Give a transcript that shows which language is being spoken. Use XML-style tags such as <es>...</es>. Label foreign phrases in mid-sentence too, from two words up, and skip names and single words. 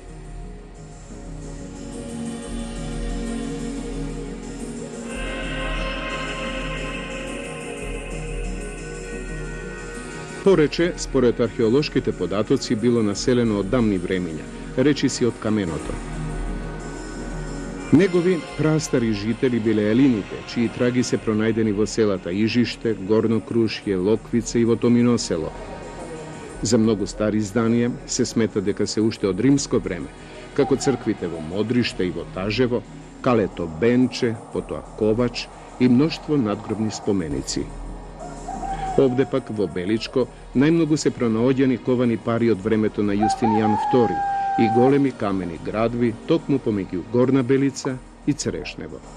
<mk>Порече, според археолошките податоци, било населено од давни времиња, речиси од каменото. Негови прастари жители биле елините, чии траги се пронајдени во селата Ижиште, Горно Крушје, Локвице и во Томино село. За многу стари изданија се смета дека се уште од римско време, како црквите во Модриште и во Тажево, калето Бенче, потоа Ковач и мноштво надгробни споменици. Овде пак во Беличко најмногу се пронаоѓани ковани пари од времето на Јустинијан II и големи камени градви токму помеѓу Горна Белица и Црешнево.</mk>